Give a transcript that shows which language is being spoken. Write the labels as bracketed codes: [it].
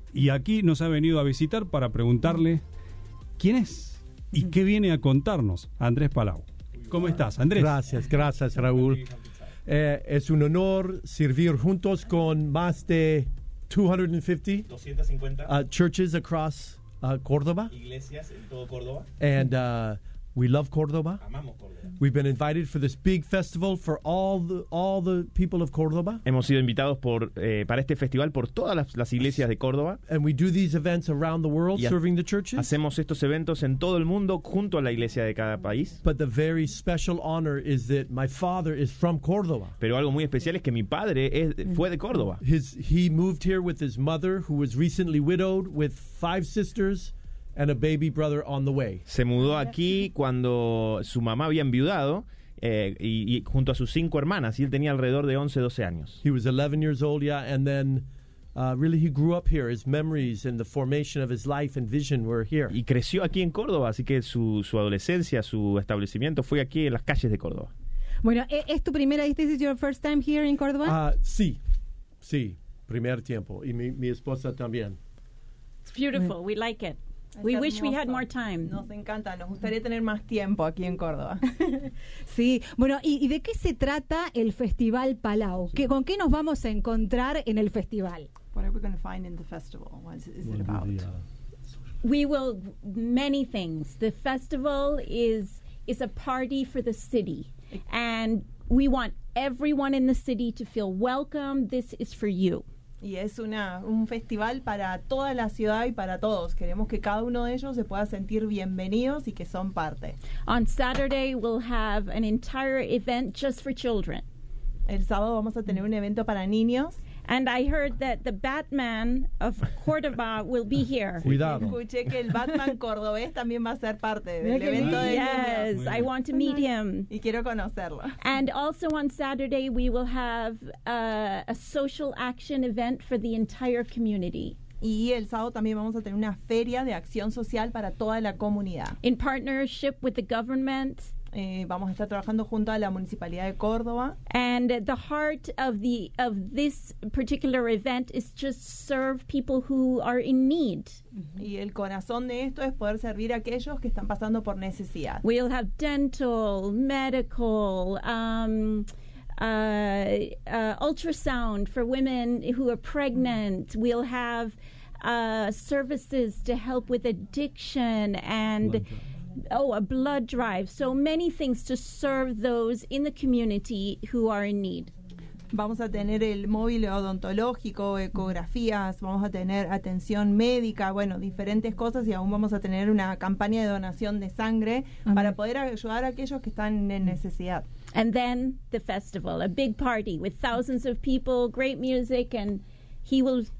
[es] Y aquí nos ha venido a visitar para preguntarle quién es y qué viene a contarnos Andrés Palau. ¿Cómo estás, Andrés? Gracias, gracias, Raúl. Es un honor servir juntos con más de 250 [en] churches across [es] Córdoba. Iglesias en todo Córdoba. [en] And we love Córdoba. [es] Amamos Córdoba. [en] We've been invited for this big festival for all the people of Córdoba. [es] Hemos sido invitados para este festival por todas las iglesias de Córdoba. [en] And we do these events around the world, serving the churches. [es] Hacemos estos eventos en todo el mundo junto a la iglesia de cada país. [en] But the very special honor is that my father is from Córdoba. [es] Pero algo muy especial es que mi padre fue de Córdoba. [en] He moved here with his mother, who was recently widowed, with 5 sisters. And a baby brother on the way. [es] Se mudó aquí cuando su mamá había enviudado y junto a sus 5 hermanas, y él tenía alrededor de 11, 12 años. [en] He was 11 years old, yeah, and then really he grew up here. His memories and the formation of his life and vision were here. [es] Y creció aquí en Córdoba, así que su adolescencia, su establecimiento fue aquí en las calles de Córdoba. Bueno, ¿es tu primera, [en] this is your first time here in Córdoba? [es] Sí, primer tiempo, y mi esposa también. [en] It's beautiful, we like it. We wish we had more time. [es] Nos encanta, nos gustaría tener más tiempo aquí en Córdoba. Sí, bueno, ¿y de qué se trata el Festival Palau? Sí. ¿Con qué nos vamos a encontrar en el festival? [en] What are we going to find in the festival? What is it about? We will, many things. The festival is a party for the city. And we want everyone in the city to feel welcome. This is for you. [es] Y es un festival para toda la ciudad y para todos. Queremos que cada uno de ellos se pueda sentir bienvenidos y que son parte. [en] On Saturday we'll have an entire event just for children. [es] El sábado vamos a tener un evento para niños. [en] And I heard that the Batman of Córdoba will be here. [es] Cuidado. Escuché que el Batman cordobés también va a ser parte del evento de [en] Yes, [es] niños. [en] I want to meet him. [es] Y quiero conocerlo. [en] And also on Saturday we will have a social action event for the entire community. [es] Y el sábado también vamos a tener una feria de acción social para toda la comunidad. [en] In partnership with the government. [es] Vamos a estar trabajando junto a la Municipalidad de Córdoba. [en] And the heart of this particular event is just serve people who are in need. [es] Y el corazón de esto es poder servir a aquellos que están pasando por necesidad. [en] We'll have dental, medical, ultrasound for women who are pregnant. We'll have services to help with addiction and... Oh, a blood drive. So many things to serve those in the community who are in need. [es] Vamos a tener el móvil odontológico, ecografías, vamos a tener atención médica, bueno, diferentes cosas, y aún vamos a tener una campaña de donación de sangre para poder ayudar a aquellos que están en necesidad. [en] And then the festival, a big party with thousands of people, great music, and he will...